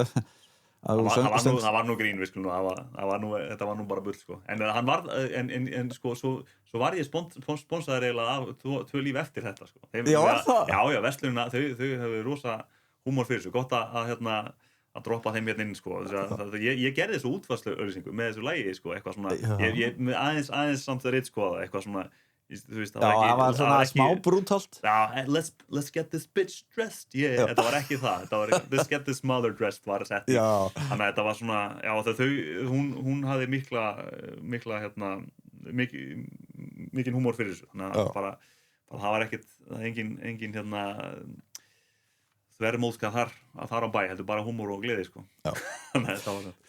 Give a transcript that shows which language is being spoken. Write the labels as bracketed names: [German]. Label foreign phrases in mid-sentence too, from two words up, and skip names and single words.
[Icelandic] það var nú grín við skulum þetta var nú bara bull sko en hann var en sko svo var ég sponsaður eiginlega af 2 líf eftir þetta sko já verslunina þau hefur rosa húmor fyrir þessu gott að hérna að droppa þeim hérna inn sko ég gerði þessu útvarslu auglýsingu með þessu lagi sko eitthvað svona ég aðeins samt að reynd sko eitthvað svona þú veist, það var svona smá brútalt [English] let's get this bitch dressed [Icelandic] þetta var ekki það var [English] let's get this mother dressed [Icelandic] var sett þannig að þetta var svona hún hafði mikla hérna mikinn húmor fyrir þessu þannig að bara það var ekkert engin hérna þvermóðska þar á bæ heldur bara húmor og gleði sko þannig að þetta var svona